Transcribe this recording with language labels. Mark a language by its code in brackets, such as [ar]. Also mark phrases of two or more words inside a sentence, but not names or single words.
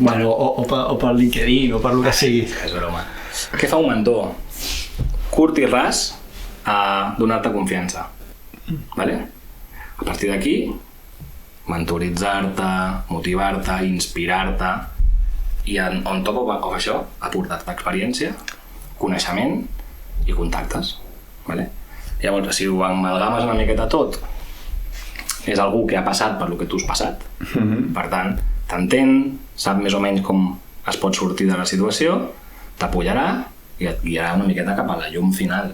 [ca] Bueno, o per LinkedIn, o per el que sigui. És broma. Què fa un mentor? Curt i ras, donar-te confiança. Vale? A partir d'aquí, mentoritzar-te, motivar-te, inspirar-te i [en] on top of [ca] això, aportar-te experiència, coneixement i contactes. Vale? Llavors, si ho amalgames una miqueta tot, és algú que ha passat per lo que tu has passat. Per tant, t'entén, sap més o menys com es pot sortir de la situació, t'apoyarà i et guiarà una miqueta cap a la llum final.